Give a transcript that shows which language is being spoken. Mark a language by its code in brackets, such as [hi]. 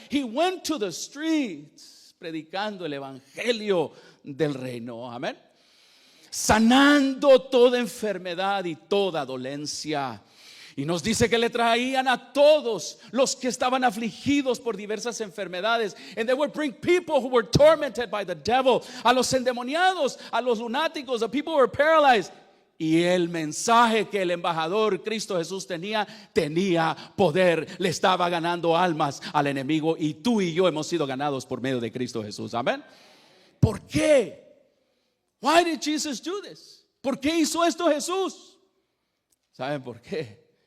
[en] He went to the streets [es] predicando el evangelio del reino. Amén. Sanando toda enfermedad y toda dolencia. Y nos dice que le traían a todos los que estaban afligidos por diversas enfermedades. [en] And they would bring people who were tormented by the devil. [es] A los endemoniados, a los lunáticos, [en] the people who were paralyzed. [es] Y el mensaje que el embajador Cristo Jesús tenía poder. Le estaba ganando almas al enemigo. Y tú y yo hemos sido ganados por medio de Cristo Jesús. [en] Amén. [es] ¿Por qué? [en] Why did Jesus do this? [es] ¿Por qué hizo esto Jesús? ¿Saben por qué?